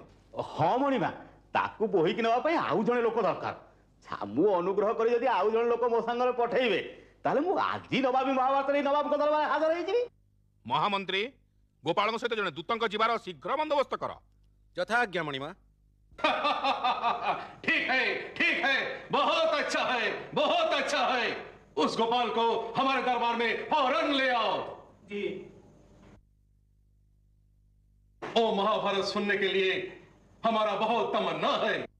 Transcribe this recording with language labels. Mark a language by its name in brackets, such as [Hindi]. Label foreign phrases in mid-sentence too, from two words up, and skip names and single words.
[Odia] ହଁ ମଣିମା, ତାକୁ ବୋହିକି ନେବା ପାଇଁ ଆଉ ଜଣେ ଲୋକ ଦରକାର। ଛାମୁ ଅନୁଗ୍ରହ କରି ଯଦି ଆଉ ଜଣେ ଲୋକ ମୋ ସାଙ୍ଗରେ ପଠେଇବେ ତାହେଲେ ମୁଁ ଆଜି ନବାବୀ ମହାଭାରତ ନେଇ ନବାବଙ୍କ ଦରବାରରେ ହାଜର ହେଇଯିବି। ମହାମନ୍ତ୍ରୀ, ଗୋପାଳଙ୍କ ସହିତ ଜଣେ ଦୂତଙ୍କ ଯିବାର ଶୀଘ୍ର ବନ୍ଦୋବସ୍ତ କର। ଯଥା ଆଜ୍ଞା ମଣିମା। [Hindi] ठीक है, बहुत अच्छा है, बहुत अच्छा है। उस गोपाल को हमारे दरबार में फौरन ले आओ। जी। ओ महाभारत सुनने के लिए हमारा बहुत तमन्ना है।